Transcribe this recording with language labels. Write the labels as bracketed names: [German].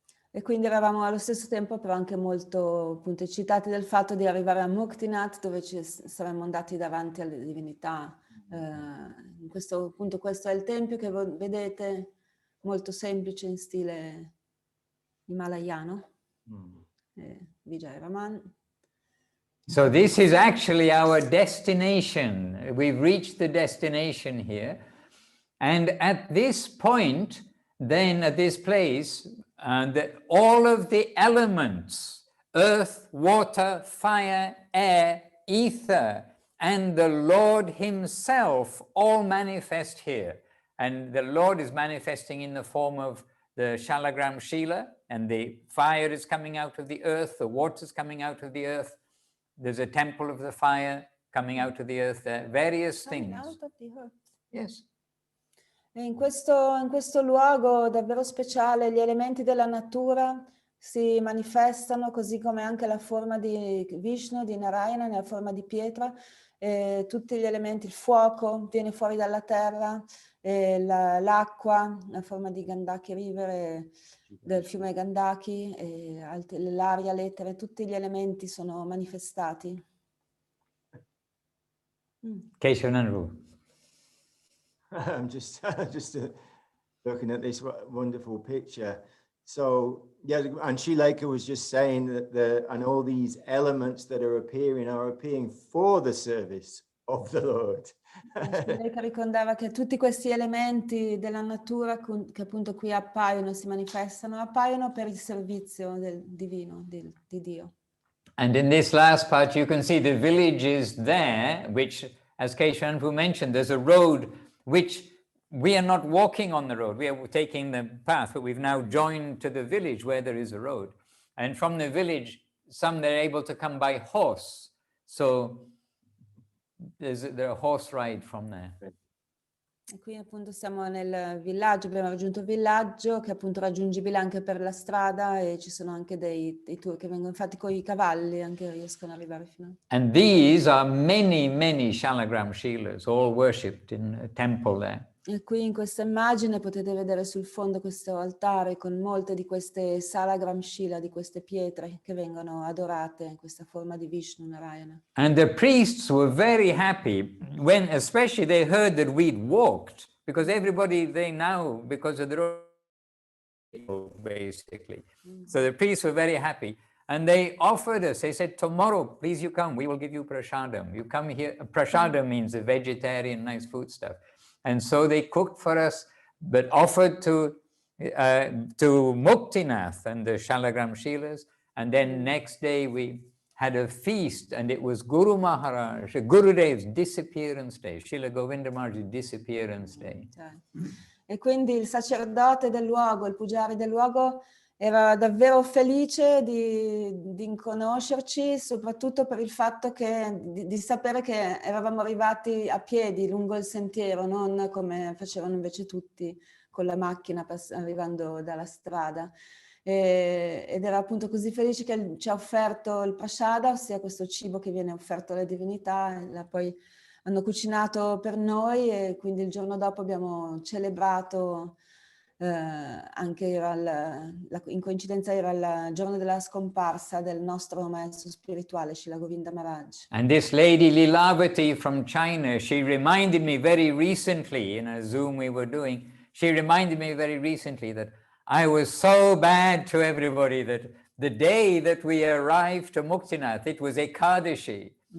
[Italian] E quindi eravamo allo stesso tempo però anche molto appunto eccitati del fatto di arrivare a Muktinath, dove ci saremmo andati davanti alle divinità. Questo è il tempio che vedete, molto semplice in stile himalayano. [English] Vijay Raman. So this is actually our destination. We've reached the destination here. And at this point, then at this place, all of the elements, earth, water, fire, air, ether, and the Lord himself all manifest here. And the Lord is manifesting in the form of the Shalagram Shila, and the fire is coming out of the earth, the water is coming out of the earth. There's a temple of the fire coming out of the earth, there, various things. Out of the earth. Yes. [Italian] E in questo luogo davvero speciale gli elementi della natura si manifestano, così come anche la forma di Vishnu, di Narayana, nella forma di pietra. Tutti gli elementi, il fuoco viene fuori dalla terra, l'acqua, la forma di Gandaki River, del fiume Gandaki, l'aria, l'etere, tutti gli elementi sono manifestati. [English] Keshavananru. I'm just looking at this wonderful picture. So yeah, and Shileka was just saying that and all these elements that are appearing for the service of the Lord. [Italian] Shileka ricordava che tutti questi elementi della natura che appunto qui appaiono, si manifestano, appaiono per il servizio del divino, di Dio. [English] And in this last part you can see the village is there, which, as Keshavananru mentioned, there's a road which we are not walking on the road, we are taking the path, but we've now joined to the village where there is a road. And from the village, they're able to come by horse. So there's a horse ride from there. [Italian] E qui appunto siamo nel villaggio, abbiamo raggiunto il villaggio che è appunto raggiungibile anche per la strada e ci sono anche dei tour che vengono fatti con i cavalli, anche riescono ad arrivare fino a... [English] And these are many Shalagram Shilas, all worshipped in a temple there. [Italian] E qui in questa immagine potete vedere sul fondo questo altare con molte di queste Salagram Shila, di queste pietre che vengono adorate in questa forma di Vishnu Narayana. [English] And the priests were very happy when especially they heard that we'd walked, because everybody they now, because of the road, basically. So the priests were very happy. And they offered us, they said, tomorrow, please you come, we will give you prashadam. You come here, prashadam means a vegetarian, nice food stuff. And so they cooked for us, but offered to Muktinath and the Shalagram Shilas. And then next day we had a feast, and it was Guru Maharaj, Gurudev's disappearance day, Srila Govinda Maharaj's disappearance day. [Italian] E quindi il sacerdote del luogo, il pugiari del luogo, era davvero felice di conoscerci, soprattutto per il fatto di sapere che eravamo arrivati a piedi lungo il sentiero, non come facevano invece tutti con la macchina arrivando dalla strada. Ed era appunto così felice che ci ha offerto il prasada, ossia questo cibo che viene offerto alle divinità, poi hanno cucinato per noi e quindi il giorno dopo abbiamo celebrato, anche in coincidenza era il giorno della scomparsa del nostro maestro spirituale, Srila Govinda Maharaj. [English] And this lady Lilavati from China, she reminded me very recently in a Zoom we were doing, she reminded me very recently that I was so bad to everybody that the day that we arrived to Muktinath, it was Ekadashi.